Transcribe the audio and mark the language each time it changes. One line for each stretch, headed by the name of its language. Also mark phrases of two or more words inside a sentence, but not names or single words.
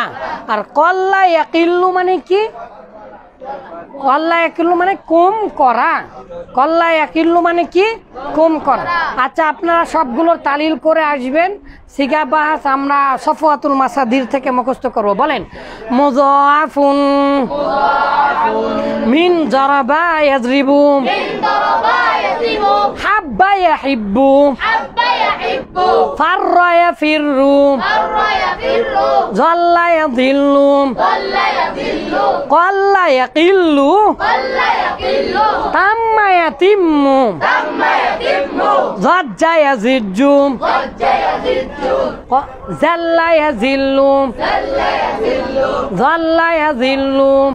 Bangla: আর
Arabic: قلّ يقلّ
Bangla: মানে কি,
Arabic: قلّ يقلّ
Bangla: মানে কম করা।
Arabic: قلّ يقلّ
Bangla: মানে কি, কম করা। আচ্ছা, আপনারা সবগুলোর তালিল করে আসবেন। সিগা বাহাস আমরা সফওয়াতুল মাসাদির থেকে মুখস্থ করব।
Arabic: বলেন مضاعف من ضرب يضرب, حبّ يحبّ، فرّ يفرّ، ذلّ يذلّ، قلّ يقلّ، تمّ يتمّ، عزّ يعزّ، ذلّ يذلّ، ذلّ يذلّ.